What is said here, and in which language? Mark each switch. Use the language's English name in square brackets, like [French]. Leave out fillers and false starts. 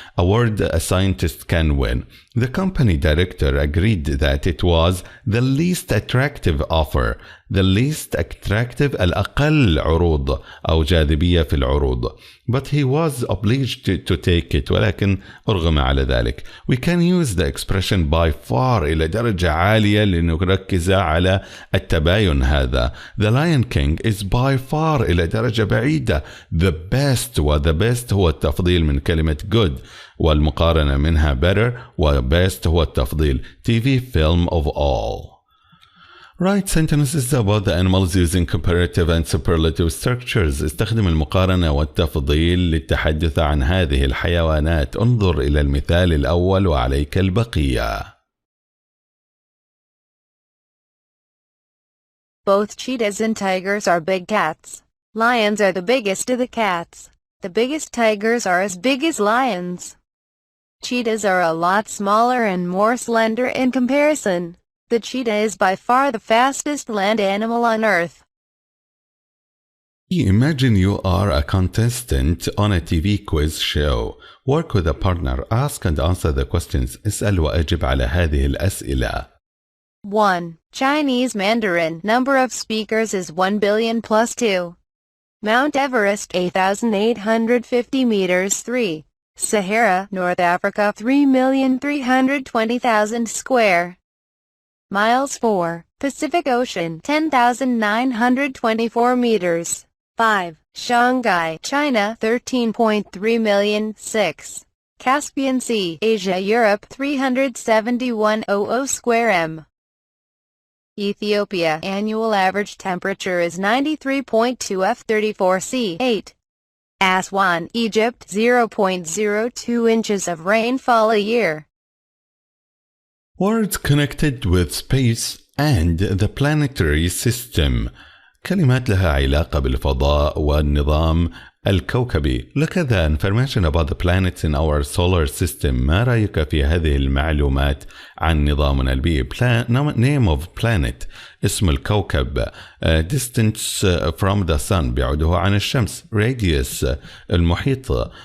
[English] A word a scientist can win. The company director agreed that it was the least attractive offer. The least attractive [Arabic] الأقل عروض أو جاذبية في العروض. [English] But he was obliged to take it. [Arabic] ولكن أرغم على ذلك. [English] We can use the expression by far [Arabic] إلى درجة عالية لنركز على التباين هذا. [English] The Lion King is by far [Arabic] إلى درجة بعيدة. [English] The best [Arabic] و [English] the best [Arabic] هو التفضيل من كلمة good، والمقارنة منها better، و best هو التفضيل. [English] TV film of all. Write sentences about the animals using comparative and superlative structures. [Arabic] استخدم المقارنة والتفضيل للتحدث عن هذه الحيوانات. انظر إلى المثال الأول وعليك البقية. [English] Both cheetahs and tigers are big cats. Lions are the biggest of the cats. The biggest tigers are as big as lions. Cheetahs are a lot smaller and more slender in comparison. The cheetah is by far the fastest land animal on Earth. Imagine you are a contestant on a TV quiz show. Work with a partner. Ask and answer the questions. [Arabic] اسأل وأجب على هذه الأسئلة. [English] 1. Chinese Mandarin. Number of speakers is 1 billion plus 2. Mount Everest 8,850 meters 3. Sahara, North Africa 3,320,000 square miles 4. Pacific Ocean 10,924 meters 5. Shanghai, China 13.3 million 6. Caspian Sea, Asia, Europe 371,000 square m. Ethiopia, annual average temperature is 93.2 F34 C 8. Aswan, Egypt 0.02 inches of rainfall a year. Words connected with space and the planetary system. [Arabic] كلمات لها علاقة بالفضاء والنظام الكوكبي. [English] لكذا information about the planets in our solar system. [Arabic] ما رأيك في هذه المعلومات عن نظامنا البيئي؟ [English] Name of planet [Arabic] اسم الكوكب. [English] Distance from the sun [Arabic] بعده عن الشمس. [English] Radius المحيط.